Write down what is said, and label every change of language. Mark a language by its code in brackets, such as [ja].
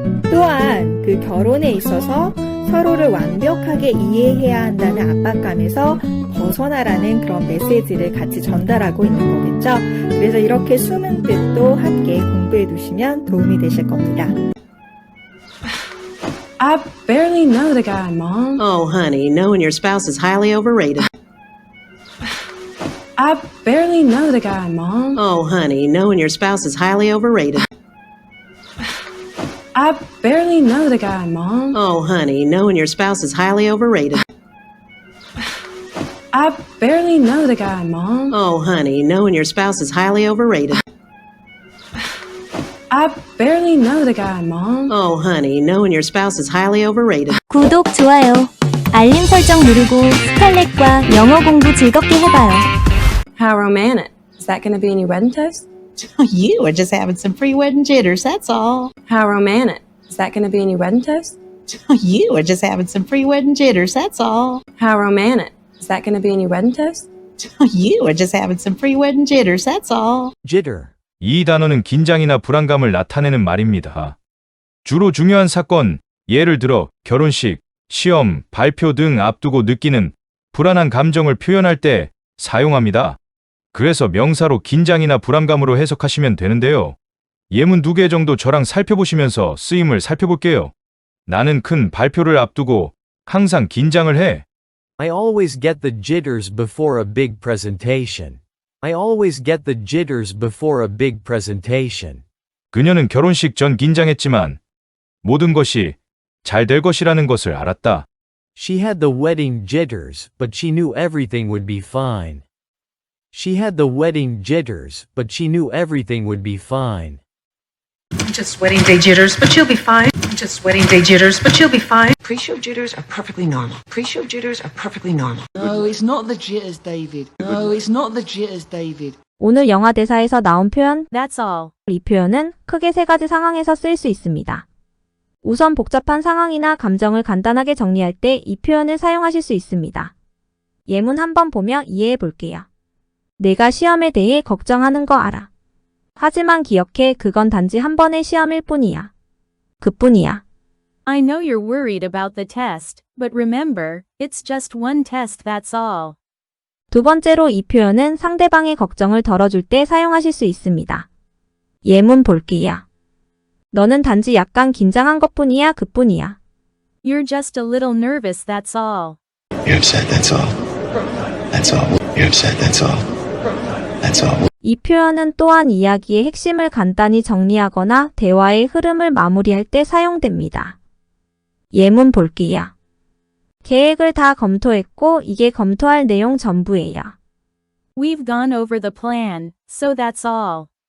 [ko] 또한 그 결혼에 있어서 서로를 완벽하게 이해해야 한다는 압박감에서 벗어나라는 그런 메시지를 같이 전달하고 있는 거겠죠. 그래서 이렇게 숨은 뜻도 함께 공부해 두시면 도움이 되실 겁니다. [en] I barely know the guy, Mom. Oh, honey, knowing your spouse is highly overrated. I barely know the guy, Mom. Oh, honey, knowing your spouse is highly overrated. I barely know the guy, Mom. Oh, honey, knowing your spouse is highly overrated. I barely know the guy, Mom. Oh, honey, knowing your spouse is highly overrated. I barely know the guy, Mom. Oh, honey, knowing your spouse is highly overrated. [ko] 구독, 좋아요, 알림 설정 누르고 스칼렛과 영어 공부 즐겁게 해봐요. [en] How romantic. Is that going to be any wedding toast? You are just having some pre-wedding jitters, that's all. How romantic. Is that going to be any wedding toast? You are just having some pre-wedding jitters, that's all. How romantic. Is that going to be any wedding toast? You are just having some pre-wedding jitters, that's all. [ko] jitter. 이 단어는 긴장이나 불안감을 나타내는 말입니다. 주로 중요한 사건, 예를 들어 결혼식, 시험, 발표 등 앞두고 느끼는 불안한 감정을 표현할 때 사용합니다. 그래서 명사로 긴장이나 불안감으로 해석하시면 되는데요. 예문 2개 정도 저랑 살펴보시면서 쓰임을 살펴볼게요. 나는 큰 발표를 앞두고 항상 긴장을 해. [en] I always get the jitters before a big presentation. I always get the jitters before a big presentation. [ko] 그녀는 결혼식 전 긴장했지만 모든 것이 잘 될 것이라는 것을 알았다. [en] She had the wedding jitters, but she knew everything would be fine. She had the wedding jitters, but she knew everything would be fine. Just wedding day jitters, but you'll be fine. Just wedding day jitters, but you'll be fine. Pre-show jitters are perfectly normal. Pre-show jitters are perfectly normal. No, it's not the jitters, David. No, it's not the jitters, David. [ko] 오늘 영화 대사에서 나온 표현 [en] That's all. [ko] 이 표현은 크게 3가지 상황에서 쓰일 수 있습니다. 우선 복잡한 상황이나 감정을 간단하게 정리할 때 이 표현을 사용하실 수 있습니다. 예문 한번 보며 이해해 볼게요. 내가 시험에 대해 걱정하는 거 알아. 하지만 기억해, 그건 단지 한 번의 시험일 뿐이야. 그뿐이야. [en] I know you're worried about the test, but remember, it's just one test, that's all. [ko] 두 번째로 이 표현은 상대방의 걱정을 덜어줄 때 사용하실 수 있습니다. 예문 볼게요. 너는 단지 약간 긴장한 것뿐이야, 그뿐이야. [en] You're just a little nervous, that's all. You're upset, that's all. That's all. You're upset, that's all. That's all. [ko] 이 표현은 또한 이야기의 핵심을 간단히 정리하거나 대화의 흐름을 마무리할 때 사용됩니다. 예문 볼게요. 계획을 다 검토했고 이게 검토할 내용 전부예요. [en] We've gone over the plan, so that's all.